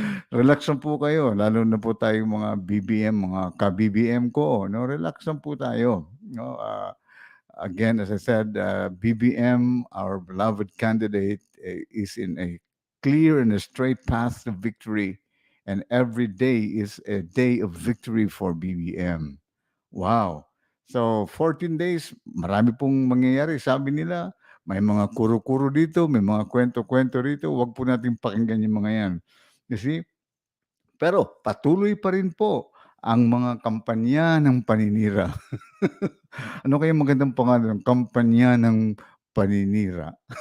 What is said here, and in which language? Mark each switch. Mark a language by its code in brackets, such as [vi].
[tl] Relax lang po kayo, lalo na po tayong mga BBM, mga ka-BBM ko, no? Relax lang po tayo. No? [en] Again, as I said, BBM, our beloved candidate, is in a clear and a straight path to victory. And every day is a day of victory for BBM. [tl] Wow. So, 14 days, marami pong mangyayari. Sabi nila, may mga kuro-kuro dito, may mga kwento-kwento rito. Huwag po natin pakinggan yung mga yan. [en] You see? [tl] Pero patuloy pa rin po ang mga kampanya ng paninira. Ano kaya magandang pangalan? Kampanya ng paninira.